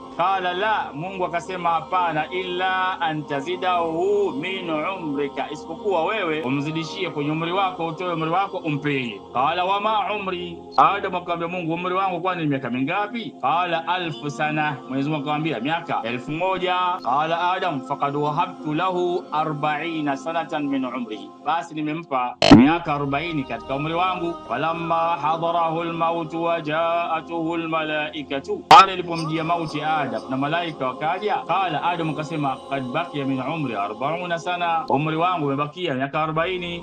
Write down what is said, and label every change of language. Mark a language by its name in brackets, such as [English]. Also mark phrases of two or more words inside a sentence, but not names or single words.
[Arabic] قال لا, [Swahili] Mungu akasema hapana, [Arabic] إلا أن تزيده من عمرك, [Swahili] isipokuwa wewe umzidishie kwenye umri wako, utoe umri wako umpee. [Arabic] قال وما عمري, [Swahili] Adam akamwambia Mungu umri wangu kwani ni miaka mingapi? [Arabic] قال 1000 سنة, [Swahili] Mwenyezi Mungu akamwambia miaka 1000. [Arabic] قال آدم فقد وهبت له 40 سنة من عمره, [Swahili] basi nimempa miaka 40 katika umri wangu. [Arabic] فلما حضره الموت وجاءته الملائكة, [Swahili] pale ilipomjia mauti Adam na malaika wakaja. Qala Adam akasema [Arabic] قد بقي من عمري 40 سنة, [Swahili] umri wangu umebakia miaka 40.